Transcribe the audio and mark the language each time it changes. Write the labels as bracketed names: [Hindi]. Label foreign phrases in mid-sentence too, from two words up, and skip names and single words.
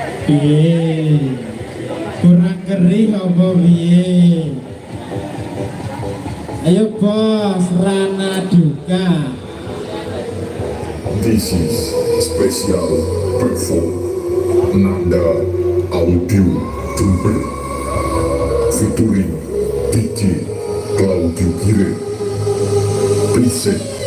[Javanese] Piye? Kurang kering apa piye? Ayo bos, Rana Duka. [English] This is special perform Nanda Audio Jember featuring DJ Claudio Gire. Present.